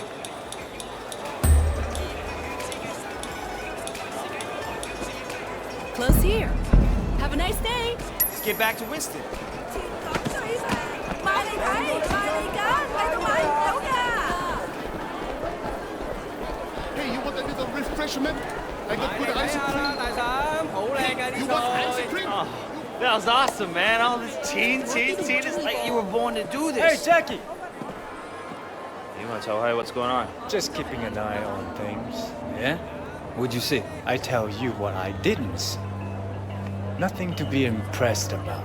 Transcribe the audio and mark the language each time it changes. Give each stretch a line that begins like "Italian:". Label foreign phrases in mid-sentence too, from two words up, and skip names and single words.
English: Close here. Have a nice day. Let's get back to Winston. Hey, you want a little refreshment? I got good ice
Cantonese: 睇下啦，
English: cream.
Cantonese: 大嬸，好靚嘅
English: You
Cantonese: 啲
English: want
Cantonese: 菜
English: ice。cream? Oh, that was awesome, man. All this teen. It's like you were born to do Hey, this. Jackie! You want to tell her what's going on? Just keeping an eye on things. Yeah? What'd you see? I tell you what I didn't see. Nothing to be impressed about.